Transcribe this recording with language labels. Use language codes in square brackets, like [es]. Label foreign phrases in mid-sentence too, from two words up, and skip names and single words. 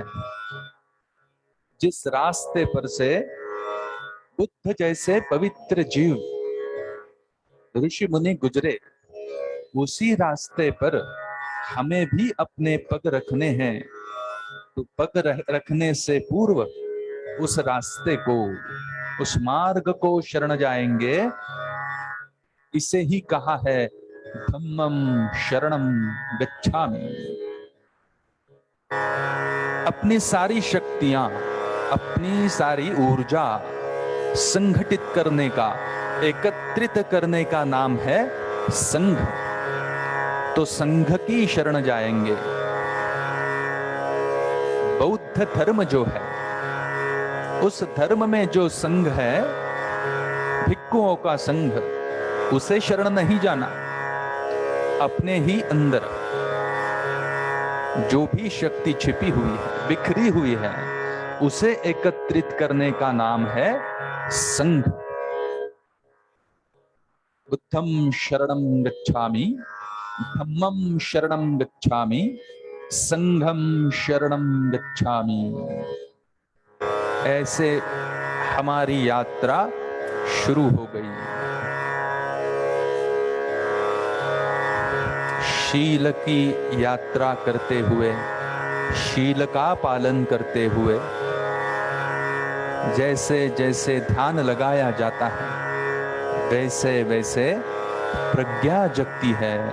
[hi] जिस रास्ते पर से बुद्ध जैसे पवित्र जीव, ऋषि मुनि गुजरे, उसी रास्ते पर हमें भी अपने पग रखने हैं। तो पग रखने से पूर्व उस रास्ते को, उस मार्ग को शरण जाएंगे। इसे ही कहा है [pi] धम्मं शरणं गच्छामि। [hi] अपनी सारी शक्तियां, अपनी सारी ऊर्जा संगठित करने का, एकत्रित करने का नाम है संघ। तो संघ की शरण जाएंगे। बौद्ध धर्म जो है, उस धर्म में जो संघ है, भिक्षुओं का संघ, उसे शरण नहीं जाना। अपने ही अंदर जो भी शक्ति छिपी हुई है, बिखरी हुई है, उसे एकत्रित करने का नाम है संघ। [pi] बुद्धं शरणं गच्छामि, धम्मं शरणं गच्छामि, संघं शरणं गच्छामि। [hi] ऐसे हमारी यात्रा शुरू हो गई। शील की यात्रा करते हुए, शील का पालन करते हुए, जैसे जैसे ध्यान लगाया जाता है, वैसे वैसे प्रज्ञा जगती है।